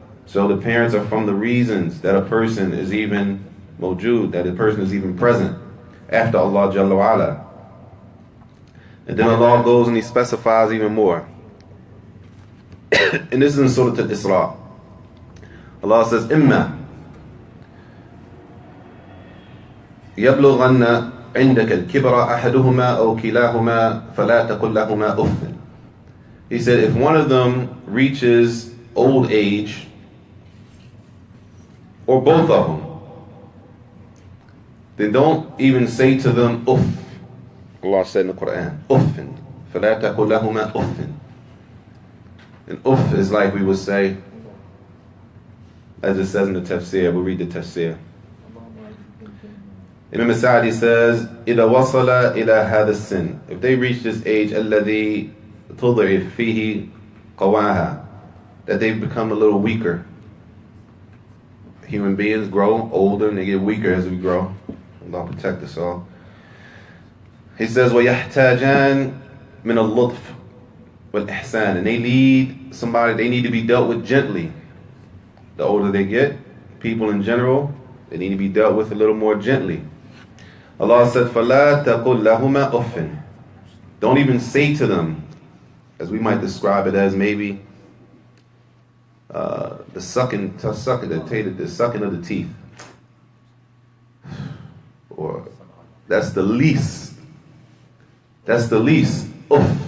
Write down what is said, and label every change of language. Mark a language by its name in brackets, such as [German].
[English] So the parents are from the reasons that a person is even mawjood, that a person is even present after Allah Jalla wa'ala. And then Allah goes and He specifies even more. And this is in Surah Al-Isra. Allah says, [Arabic] إِمَّا يَبْلُغَنَّ عِنْدَكَ الْكِبْرَ أَحَدُهُمَا أَوْ كِلَاهُمَا فَلَا تَقُلْ لَهُمَا أُفٍّ. [English] He said, if one of them reaches old age, or both of them, then don't even say to them uff. Allah said in the Quran, uffin. [Arabic] فَلَا تَقُلْ لَهُمَا uffin. [English] And uff is like we would say, as it says in the tafsir, we'll read the tafsir. Imam Saajid says, [Arabic] إِذَا وَصَلَ إِلَى هَذَا السِّنِّ. [English] If they reach this age, [Arabic] الَّذِي تُضْعِفْ فِيهِ قَوَاهَا, [English] that they become a little weaker. Human beings grow older and they get weaker as we grow. Allah protect us all. He says, [Arabic] وَيَحْتَاجَانْ مِنَ اللُّطْفِ وَالْإِحْسَانِ. [English] And they need somebody, they need to be dealt with gently. The older they get, people in general, they need to be dealt with a little more gently. Allah said, [Arabic] فَلَا تَقُلْ لَهُمَا أُفٍّ. [English] Don't even say to them, as we might describe it as maybe the sucking of the teeth. Or that's the least. That's the least. Uff.